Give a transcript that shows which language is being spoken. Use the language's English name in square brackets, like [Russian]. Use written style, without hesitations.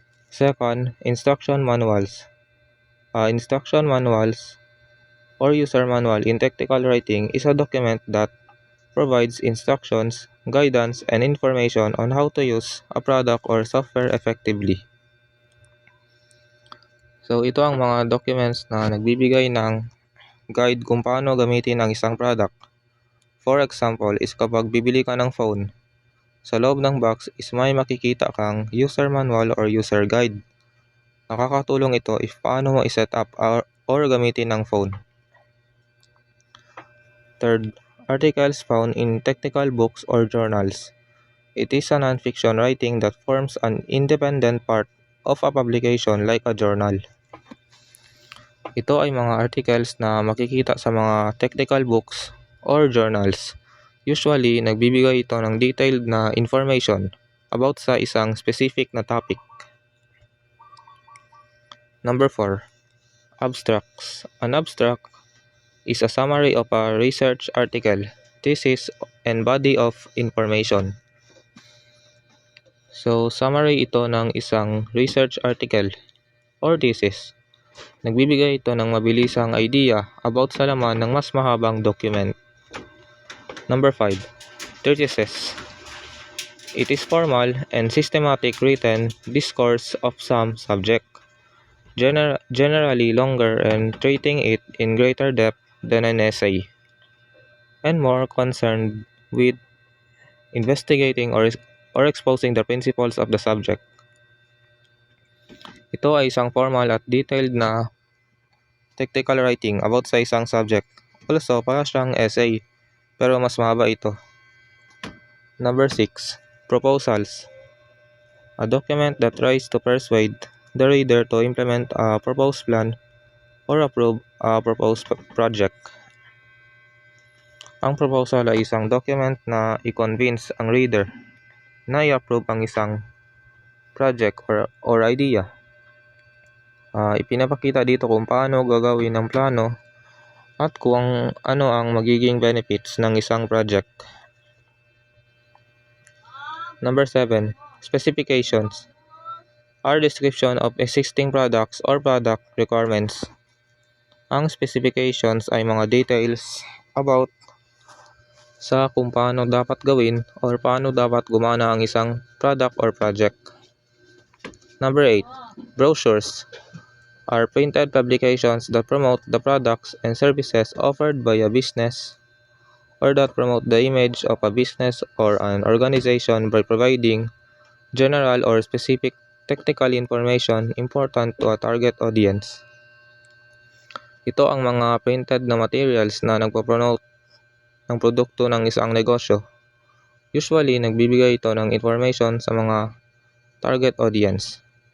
[English] Second, instruction manuals. Instruction manuals or user manual in technical writing is a document that provides instructions, guidance, and information on how to use a product or software effectively. [Filipino] So ito ang mga documents na nagbibigay ng guide kung paano gamitin ang isang product. For example is kapag bibili ka ng phone, sa loob ng box is may makikita kang user manual or user guide. Nakakatulong ito if paano mo i-set up or gamitin ang phone. [English] Third, articles found in technical books or journals. It is a non-fiction writing that forms an independent part of a publication like a journal. [Filipino] Ito ay mga articles na makikita sa mga technical books or journals. Usually, nagbibigay ito ng detailed na information about sa isang specific na topic. [English] Number 4. Abstracts. An abstract is a summary of a research article, thesis, and body of information. [Filipino] So, summary ito ng isang research article or thesis. Nagbibigay ito ng mabilisang idea about sa laman ng mas mahabang document. [English] Number 5. Treatises. It is formal and systematic written discourse of some subject, generally longer and treating it in greater depth than an essay, and more concerned with investigating or exposing the principles of the subject. [Filipino] Ito ay isang formal at detailed na technical writing about sa isang subject. Also, para siyang essay, pero mas mahaba ito. [English] Number 6. Proposals. A document that tries to persuade the reader to implement a proposed plan or approve a proposed project. [Filipino] Ang proposal ay isang document na i-convince ang reader na i-approve ang isang project or idea. Ipinapakita dito kung paano gagawin ang plano at kung ano ang magiging benefits ng isang project. [English] Number 7. Specifications are description of existing products or product requirements. [Filipino] Ang specifications ay mga details about sa kung paano dapat gawin or paano dapat gumana ang isang product or project. [English] Number 8. Brochures are printed publications that promote the products and services offered by a business or that promote the image of a business or an organization by providing general or specific technical information important to a target audience. [Filipino] Ito ang mga printed na materials na nagpo-promote ng produkto ng isang negosyo. Usually, nagbibigay ito ng information sa mga target audience.